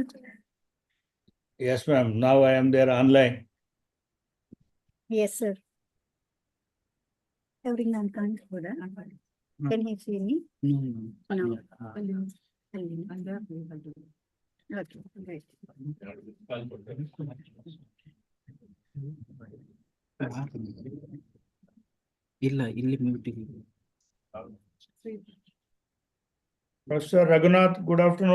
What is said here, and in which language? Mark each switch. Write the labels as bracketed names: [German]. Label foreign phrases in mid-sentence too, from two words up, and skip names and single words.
[English] Yes, ma'am. Now I am there online. Yes, sir. Everything on can you see me? No. Okay, great. [Kannada] ಇಲ್ಲ ಇಲ್ಲಿ ಮ್ಯೂಟ್ ಇದೆ. [English] Professor Raghunath, good afternoon.